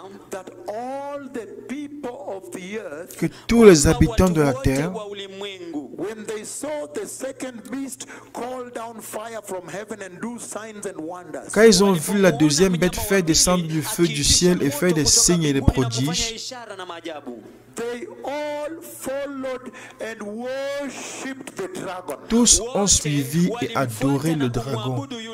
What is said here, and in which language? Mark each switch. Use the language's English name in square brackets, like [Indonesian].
[English] that all the people of the earth, [French] que tous les habitants de la terre, [English] when they saw the second beast call down fire from heaven and do signs and wonders, [French] quand ils ont vu la deuxième bête faire descendre du feu du ciel et faire des signes et des prodiges, [English] they all followed and worshipped the dragon. [French] tous ont suivi et adoré le dragon.